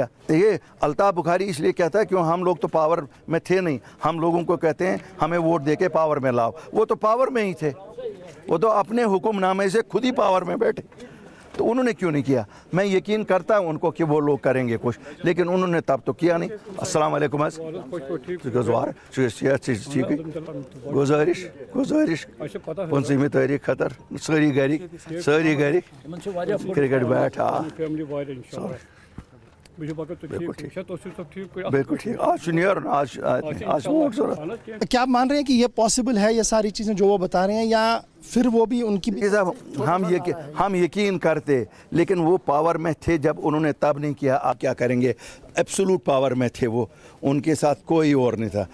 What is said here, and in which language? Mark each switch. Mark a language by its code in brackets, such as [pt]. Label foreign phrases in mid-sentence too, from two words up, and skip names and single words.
[ur] یہ الطاف بخاری اس لیے کہتا ہے کیوں ہم لوگ تو پاور میں تھے نہیں، ہم لوگوں کو کہتے ہیں ہمیں ووٹ دے کے پاور میں لاؤ. وہ تو پاور میں ہی تھے، وہ تو اپنے حکم نامے سے خود ہی پاور میں بیٹھے، تو انہوں نے کیوں نہیں کیا؟ میں یقین کرتا ہوں ان کو کہ وہ لوگ کریں گے کچھ، لیکن انہوں نے تب تو کیا نہیں. [ar] السلام علیکم. [ks] گزارش پنژہمہِ تٲریٖخ خٲطرٕ سٲری گرِکۍ [en] cricket bat. [ur] بالکل ٹھیک. [ks] آج چھُ نیرُن، [ur] آج ووٹ ضرورت. کیا آپ مان رہے ہیں کہ یہ پاسبل ہے، یہ ساری چیزیں جو وہ بتا رہے ہیں، یا پھر وہ بھی ان کی بھی؟ ہم یقین کرتے، لیکن وہ پاور میں تھے جب انہوں نے تب نہیں کیا، آپ کیا کریں گے؟ [en] absolute power [ur] میں تھے وہ، ان کے ساتھ کوئی اور نہیں تھا.